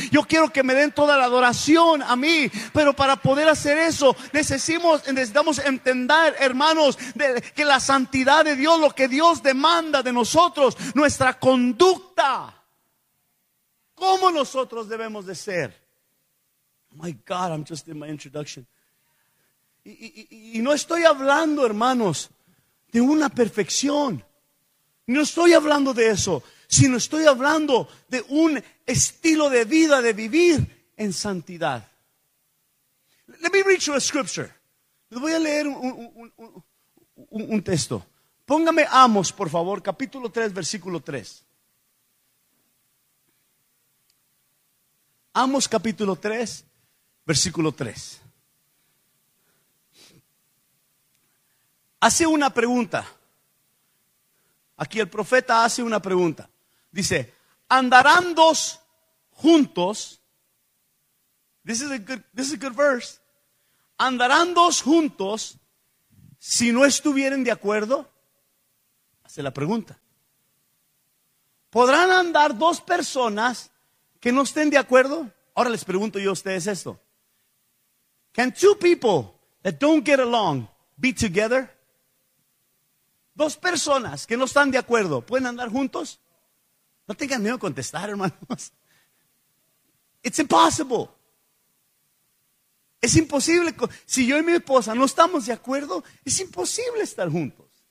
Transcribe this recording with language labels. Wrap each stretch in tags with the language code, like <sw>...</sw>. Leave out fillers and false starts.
<es>Yo quiero que me den toda la adoración a mí. Pero para poder hacer eso, necesitamos entender, hermanos, que la santidad de Dios, lo que Dios demanda de nosotros, nuestra conducta, cómo nosotros debemos de ser.</es> <en>My God, I'm just in my introduction.</en> <es>Y no estoy hablando, hermanos, de una perfección. No estoy hablando de eso, sino estoy hablando de un estilo de vida, de vivir en santidad.</es> <en>Let me read you a scripture.</en> <es>Les voy a leer un texto. Póngame Amos, por favor, capítulo 3, versículo 3. Amos, capítulo 3, versículo 3. Hace una pregunta. Aquí el profeta hace una pregunta. Dice: ¿andarán dos juntos?</es> <en>This is a good verse.</en> <es>¿Andarán dos juntos si no estuvieren de acuerdo? Hace la pregunta. ¿Podrán andar dos personas que no estén de acuerdo? Ahora les pregunto yo a ustedes esto.</es> <en>Can two people that don't get along be together?</en> <es>Dos personas que no están de acuerdo, ¿pueden andar juntos? No tengan miedo a contestar, hermanos.</es> <en>It's impossible.</en> <es>Es imposible. Si yo y mi esposa no estamos de acuerdo, es imposible estar juntos.</es>